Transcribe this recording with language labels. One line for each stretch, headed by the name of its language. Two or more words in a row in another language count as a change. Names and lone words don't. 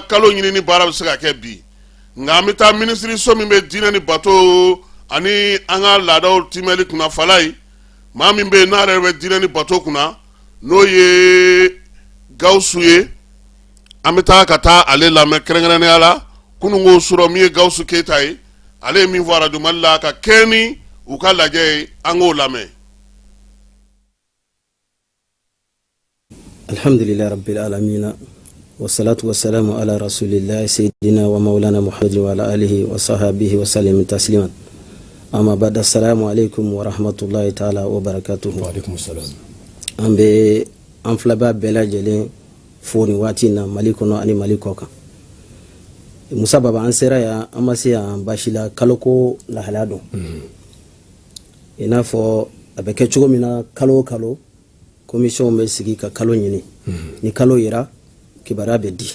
Bambara: kalo ɲinini baara bɛ se ka kɛ bi nka an bɛ taa minisiriso min bɛ diinɛ ni bato ani an ka laadaw timɛli kunna fala ye maa min bɛ yen n'a yɛrɛ bɛ diinɛ ni bato kunna n'o ye Gawusu ye an bɛ taa ka taa ale lamɛn kɛrɛnkɛrɛnnenya la kununko sɔrɔ min ye Gawusu Keyita ye ale ye min fɔ Radio Mali la ka kɛɲɛ ni u ka lajɛ ye an k'o lamɛn.
Arabic: الحمد لله رب العالمين والصلاة والسلام على رسول الله سيدنا ومولانا محمد وعلى آله وصحبه وسلم تسليما. أما بعد، السلام عليكم ورحمة الله تعالى وبركاته. وعليكم السلام.
Bambara: Ambe an filaba bɛɛ lajɛlen fo ni waati na Mali kɔnɔ ani Mali kɔ kan. Musa Baba, an sera yan an ma se yan basi la kaloko lahalaya dɔn. I n'a fɔ a bɛ kɛ cogo min na kalo o kalo commission bɛ sigi ka kalo ɲini ni kalo yera kibaruya bɛ di.